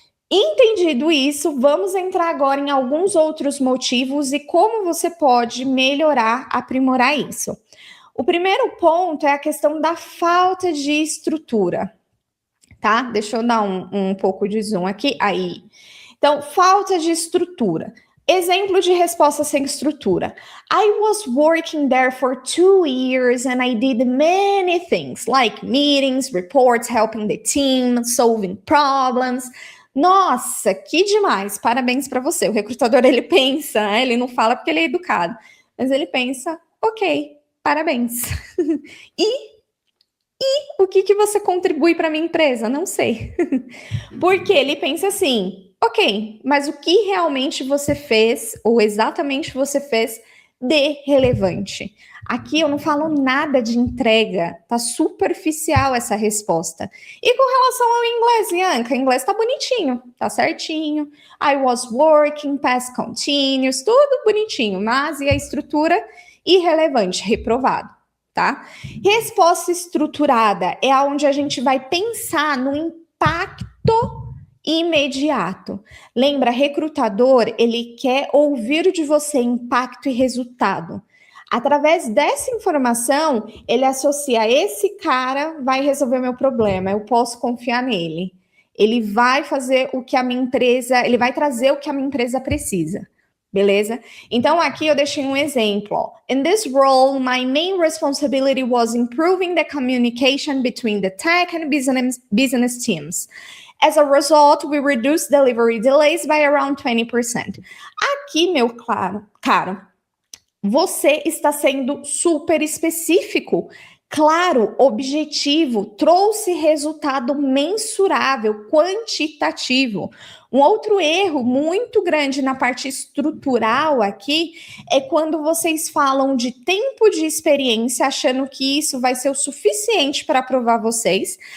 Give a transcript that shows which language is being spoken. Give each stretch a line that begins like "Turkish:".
Portuguese: Entendido isso, vamos entrar agora em alguns outros motivos e como você pode melhorar, aprimorar isso. O primeiro ponto é a questão da falta de estrutura, tá? Deixa eu dar um pouco de zoom aqui. Aí. Então, falta de estrutura. Exemplo de resposta sem estrutura.
English: I was working there for 2 years and I did many things, like meetings, reports, helping the team, solving problems.
Portuguese: Nossa, que demais! Parabéns para você. O recrutador, ele pensa, né? Ele não fala porque ele é educado, mas ele pensa, ok, parabéns. E o que você contribui para minha empresa? Não sei. Porque ele pensa assim, ok, mas o que realmente você fez, ou exatamente você fez, de relevante? Aqui eu não falo nada de entrega, tá superficial essa resposta. E com relação ao inglês, Bianca, o inglês tá bonitinho, tá certinho.
English: I was working,
Portuguese: past continuous, tudo bonitinho, mas e a estrutura? Irrelevante, reprovado, tá? Resposta estruturada é onde a gente vai pensar no impacto imediato. Lembra, recrutador, ele quer ouvir de você impacto e resultado. Através dessa informação, ele associa esse cara vai resolver meu problema, eu posso confiar nele. Ele vai fazer o que a minha empresa, ele vai trazer o que a minha empresa precisa. Beleza? Então, aqui eu deixei um exemplo. Ó.
English: In this role, my main responsibility was improving the communication between the tech and business teams. As a result, we reduced delivery delays by around 20%.
Portuguese: Aqui, meu caro, você está sendo super específico, claro, objetivo, trouxe resultado mensurável, quantitativo. Um outro erro muito grande na parte estrutural aqui é quando vocês falam de tempo de experiência, achando que isso vai ser o suficiente para aprovar vocês.